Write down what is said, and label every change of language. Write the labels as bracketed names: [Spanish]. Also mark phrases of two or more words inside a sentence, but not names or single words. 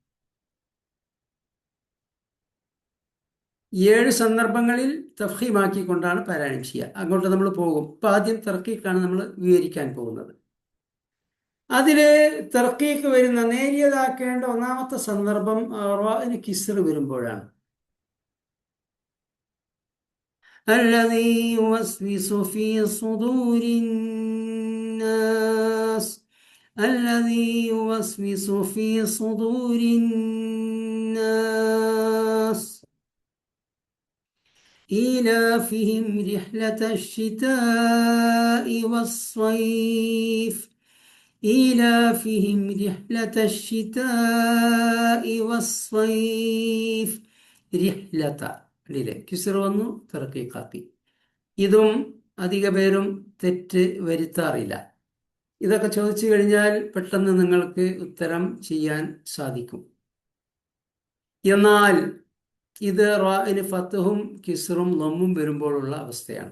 [Malayalam] 7 സന്ദർഭങ്ങളിൽ തഫ്ഹീമാക്കിക്കൊണ്ടാണ് പാരായണം ചെയ്യുക. അങ്ങോട്ട് നമ്മൾ പോകും. ഇപ്പം ആദ്യം തർക്കീഖാണ് നമ്മൾ വിവരിക്കാൻ പോകുന്നത്. അതില് തർക്കീഖ് വരുന്ന, നേരിയതാക്കേണ്ട ഒന്നാമത്തെ സന്ദർഭം റാഇന് കിസ്ർ വരുമ്പോഴാണ്. [Arabic] الذي يوسوس في صدور الناس الذي يوسوس في صدور الناس إيلافهم رحلة الشتاء والصيف إيلافهم رحلة الشتاء والصيف رحلة [Malayalam] കിസ്ർ വന്നു, തർക്കീഖാക്കി. ഇതും അധിക പേരും തെറ്റ് വരുത്താറില്ല. ഇതൊക്കെ ചോദിച്ചു കഴിഞ്ഞാൽ പെട്ടെന്ന് നിങ്ങൾക്ക് ഉത്തരം ചെയ്യാൻ സാധിക്കും. എന്നാൽ ഇത് റാഇന് ഫത്ഹും കിസ്റും ലമ്മും വരുമ്പോഴുള്ള അവസ്ഥയാണ്.